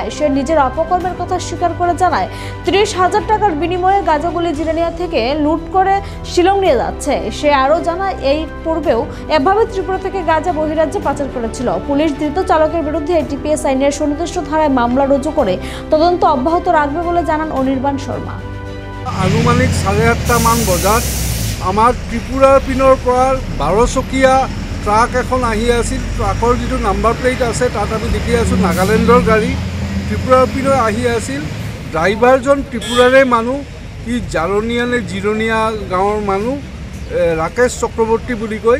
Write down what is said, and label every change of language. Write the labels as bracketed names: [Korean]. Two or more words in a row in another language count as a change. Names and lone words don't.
[Bangla] সে নিজের অপকর্মের কথা স্বীকার করে জানায় 30,000 টাকার বিনিময়ে গাঁজাগুলি জিরানিয়া থেকে লুট করে শিলং নিয়ে যাচ্ছে। সে আরও জানায় এই পূর্বেও এভাবে ত্রিপুরা থেকে গাঁজা বহিরাজ্যে পাচার করেছিল। পুলিশ ধৃত চালকের বিরুদ্ধে এটিপিএস আইনের সুনির্দিষ্ট ধারায় মামলা রুজু করে তদন্ত অব্যাহত রাখবে বলে জানান অনির্বাণ শর্মা। [Assamese] আনুমানিক 8:30 মান বজাত আমাৰ ত্ৰিপুৰাৰ পিনৰ পৰা 12 চকীয়া ট্ৰাক এখন আহি আছিল। ট্ৰাকৰ যিটো নাম্বাৰ প্লেট আছে তাত আমি দেখি আছোঁ নাগালেণ্ডৰ গাড়ী। ত্ৰিপুৰাৰ পিনৰ আহি আছিল। ড্ৰাইভাৰজন ত্ৰিপুৰাৰে মানুহ, কি জাৰনীয়া নে জিৰণীয়া গাঁৱৰ মানুহ, ৰাকেশ চক্ৰৱৰ্তী বুলি কয়।